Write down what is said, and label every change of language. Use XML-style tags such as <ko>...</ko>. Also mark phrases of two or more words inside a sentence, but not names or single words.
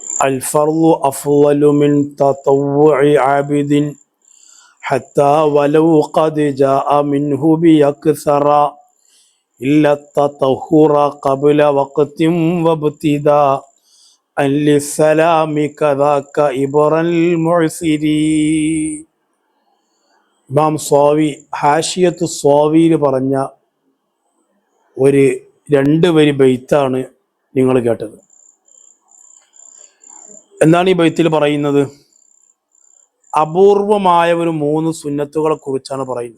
<ar>الفرض أفضل من تطوع عابد حتى ولو قد جاء منه بأكثر إلا التطهر قبل وقت وابتداء للسلام كذاك إبر المعسري.</ar> <ml>ഇമാം സ്വാവി ഹാഷിയത്ത് സ്വാവിയിൽ പറഞ്ഞ ഒരു 2 വരി ബൈത്താണ് നിങ്ങൾ കേട്ടത്. എന്താണ് ഈ ബൈത്തിൽ പറയുന്നത്? അപൂർവമായ ഒരു 3 സുന്നത്തുകളെ കുറിച്ചാണ് പറയുന്നത്.</ml>